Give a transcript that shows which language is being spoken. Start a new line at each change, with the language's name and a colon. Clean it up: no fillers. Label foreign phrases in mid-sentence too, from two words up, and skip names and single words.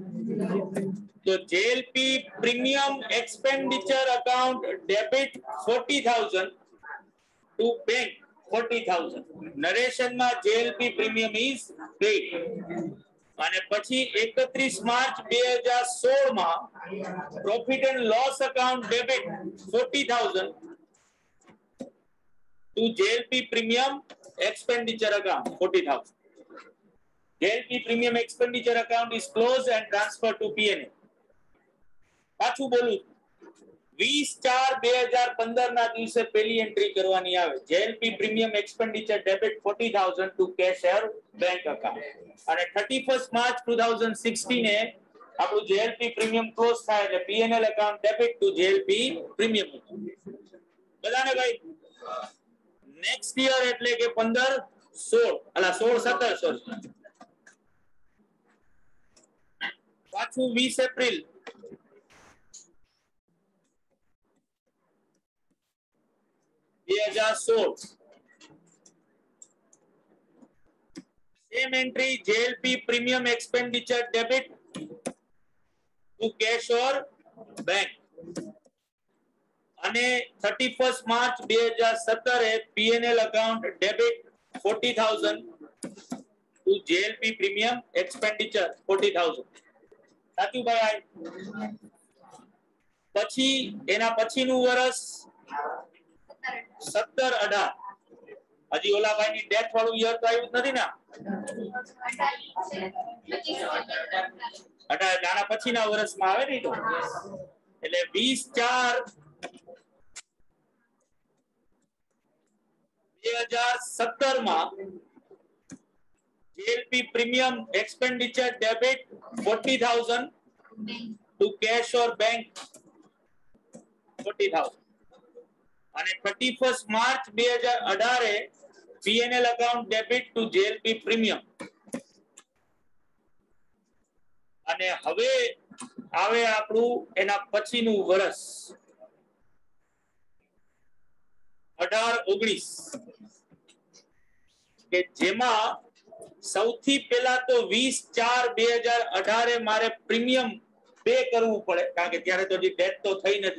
English: તો JLP premium expenditure account debit 40,000 to bank 40,000. નરેશન માં JLP premium is paid.
Gujarati: અને પછી
English: 31 માર્ચ 2016 માં profit and loss account debit 40,000 to JLP premium expenditure account 40,000. JLP premium expenditure account is closed and transferred to P&L.
Gujarati: પાછું બોલું, 20/4/2015 ના દિવસે પહેલી એન્ટ્રી કરવાની આવે.
English: JLP premium expenditure debit 40,000 to cash or bank account. અને 31st March 2016
Gujarati: એ આપણું
English: JLP premium close
Gujarati: થાય એટલે
English: P&L account debit to JLP premium.
Gujarati: બધાને ભાઈ
English: next year
Gujarati: એટલે કે
English: 15-16 અલા 16-17 સોરી, પાછું 20 એપ્રિલ same entry JLP premium expenditure debit to cash or bank. અને 31st March 2017 એ P&L account debit 40,000 to JLP premium expenditure 40,000.
Gujarati: સાચું ભાઈ? પછી એના પછીનું વર્ષ 17-18, હજી ઓલા ભાઈની ડેથ વાળું યર તો આવ્યું જ નથી ને. 18 આના પછીના વર્ષમાં આવે ને, તો એટલે 20/4/2017 માં
English: JLP premium expenditure debit 40,000 to cash or bank 40,000. અને 31st March 2018 એ P&L account debit to JLP premium.
Gujarati: અને હવે આવે આપણું એના પછીનું વર્ષ 18-19 કે જેમાં સૌથી પહેલા તો 20/4/2018 એ મારે
English: premium pay
Gujarati: કરવું પડે, કારણ કે ત્યારે તો જે ડેથ તો થઈ નથી.